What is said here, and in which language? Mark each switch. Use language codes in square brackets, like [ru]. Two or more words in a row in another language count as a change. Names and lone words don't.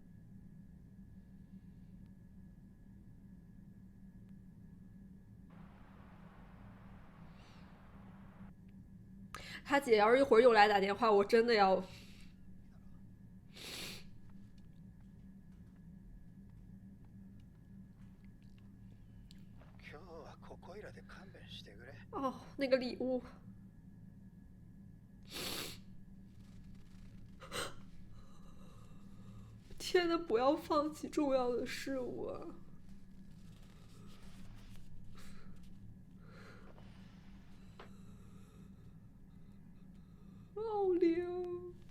[zh] 他姐要是一会儿又来打电话，我真的要。 [ja] 今日はここいらで勘弁してくれ。 [zh] 哦，那个礼物。天呐，不要放弃重要的事物啊！老灵。